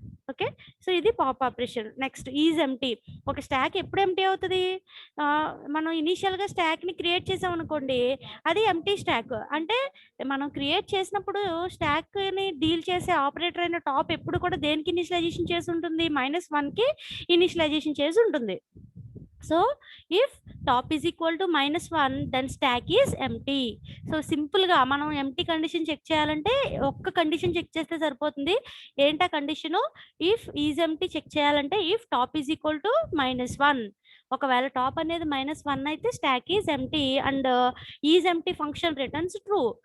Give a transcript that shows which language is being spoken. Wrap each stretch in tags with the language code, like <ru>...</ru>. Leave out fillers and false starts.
<te>Okay, so ఇది pop operation. Next is empty. ఒక stock ఎప్పుడు ఎంప్టీ అవుతుంది, మనం ఇనీషియల్ గా స్టాక్ ని క్రియేట్ చేసాం అనుకోండి అది ఎంప్టీ స్టాక్. అంటే మనం క్రియేట్ చేసినప్పుడు స్టాక్ ని డీల్ చేసే ఆపరేటర్ అయిన టాప్ ఎప్పుడు కూడా దేనికి ఇనిషియలైజేషన్ చేసి ఉంటుంది -1 కి ఇనిషియలైజేషన్ చేసి ఉంటుంది.</te> <en>So if top is equal to -1 then stack is empty.</en> <te>So simple గా మనం ఎంప్టీ కండిషన్ చెక్ చేయాలంటే ఒక్క కండిషన్ చెక్ చేస్తే సరిపోతుంది. ఏంటా condition, if is empty check చేయాలంటే</te> <en>if top is equal to -1</en> <te>ఒకవేళ టాప్ అనేది -1 అయితే</te> <en>Stack is empty and is empty function returns true.</en>